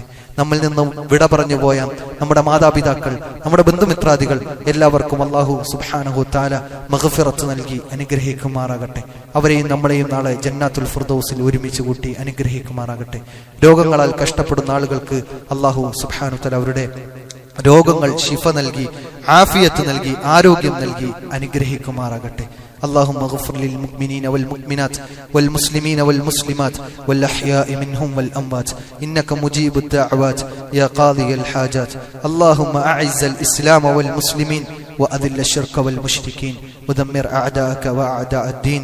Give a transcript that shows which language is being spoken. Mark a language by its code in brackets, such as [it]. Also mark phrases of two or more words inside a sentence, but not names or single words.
[ml] നമ്മിൽ നിന്നും വിട പറഞ്ഞു പോയ നമ്മുടെ മാതാപിതാക്കൾ, നമ്മുടെ ബന്ധുമിത്രാദികൾ എല്ലാവർക്കും [ar] الله سبحانه تعالى [ml] മഗ്ഫിറത്ത് നൽകി അനുഗ്രഹിക്കുമാറാകട്ടെ. അവരെയും നമ്മളെയും നാളെ ജന്നാത്തുൽ ഫിർദൗസിൽ ഒരുമിച്ച് കൂട്ടി അനുഗ്രഹിക്കുമാറാകട്ടെ. രോഗങ്ങളാൽ കഷ്ടപ്പെടുന്ന ആളുകൾക്ക് [ar] الله سبحانه تعالى [ml] അവരുടെ രോഗങ്ങൾ ശിഫ നൽകി ആഫിയത്ത് നൽകി ആരോഗ്യം നൽകി അനുഗ്രഹിക്കുമാറാകട്ടെ. [ar] اللهم اغفر للمؤمنين والمؤمنات والمسلمين والمسلمات والأحياء منهم والأموات إنك مجيب الدعوات يا قاضي الحاجات. اللهم أعز الإسلام والمسلمين وأذل الشرك والمشركين ودمر أعداءك وأعداء الدين.